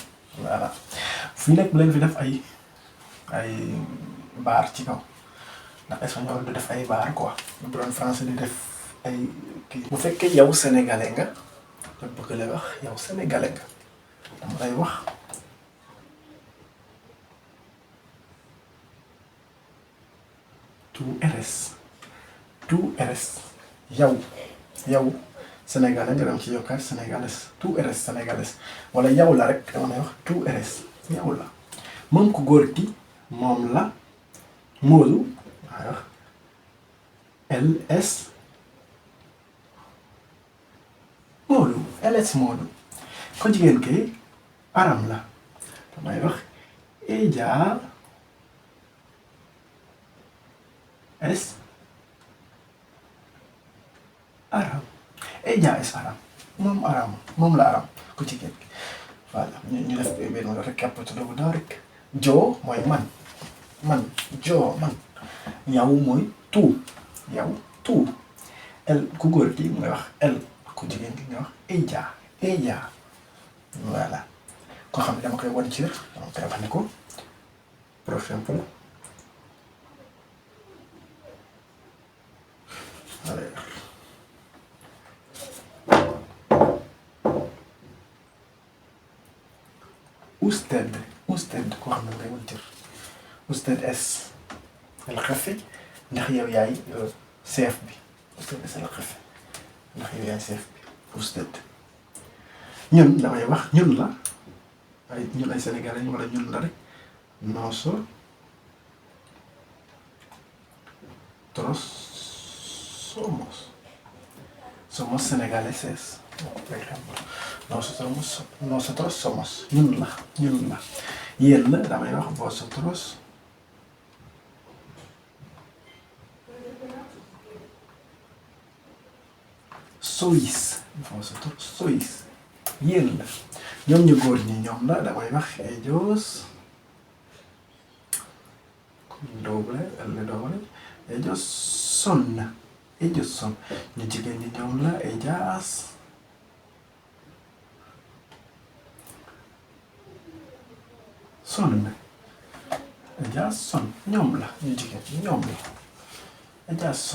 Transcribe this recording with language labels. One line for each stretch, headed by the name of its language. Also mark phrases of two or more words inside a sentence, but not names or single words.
Wolof: Voilà, fii nag bu leen fi def ay baar ci kaw ndax espagnol du def ay baar quoi bu doon français di def ay kii. bu fekkee yow sénégalais nga te bëgg lay wax yow sénégalais nga dama lay wax
Spanish: tú eres
Wolof: yow sénégalais nga dem ci yokkaat sénégalais
Spanish: tú eres
Wolof: sénégalais wala yow la rek dama lay wax
Spanish: tú eres
Wolof: yow la. moom ku góor gi moom la Moodu waaye wax
Spanish: él es Moodu
Wolof: ko jigéen ki Aram la damay wax
Spanish: ella es Aram. Ella es Aram
Wolof: moom la Aram ko jigéen ki. Voilà, ñu def benn récapitulatif bu ndaw rek. Jo mooy man yow mooy
Spanish: tu el
Wolof: ku góor gi ngay wax el ku jigéen gi nga wax ella. Voilà, koo xam ne dama koy wan ci dama koy wax ne ko
French: par exemple
Wolof: usted koo xam ne ngay wan cër.
Spanish: Usted es el jefe
Wolof: ndax yow yaay chef bi.
Spanish: Usted es el jefe
Wolof: ndax yow yaay chef bi. Usted ñun damay wax ñun la ñun ay sénégalais wala ñun la rek.
Spanish: Nosotros somos senegaleses. Por ejemplo, nosotros somos
Wolof: ñun la yéen la damay wax
Spanish: vosotros sois
Wolof: yéen la. ñoom ñu góor ñi ñoom la damay wax
Spanish: ellos ellos son
Wolof: ñu jigéen ñi ñoom la
Spanish: ellas son
Wolof: ñoom la ñu jigéen ñi ñoom la
Spanish: ellas son.